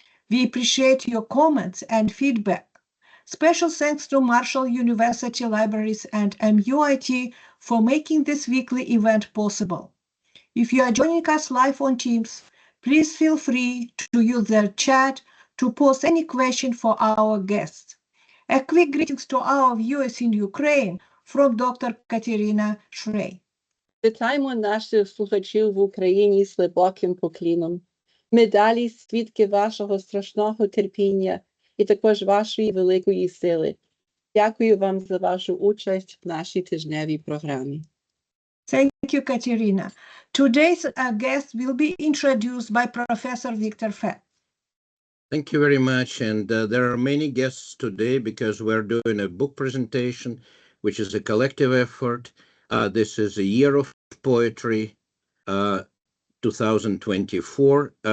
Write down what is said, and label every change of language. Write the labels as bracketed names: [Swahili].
[English] We appreciate your comments and feedback. Special thanks to Marshall University Libraries and MUIT for making this weekly event possible. If you are joining us live on Teams, please feel free to use the chat to pose any question for our guests. A quick greetings to our viewers in Ukraine from Dr. Katerina Shrey. [Ukrainian] Вітаємо наших слухачів в Україні з глибоким покліном. Ми далі свідки вашого страшного терпіння і також вашої великої сили. Дякую вам за вашу участь в нашій тижневій програмі. [English] Thank you, Katerina. Today's guest will be introduced by Professor Victor Fett. Thank you very much. And there are many guests today because we're doing a book presentation, which is a collective effort. This is a year of poetry, 2024.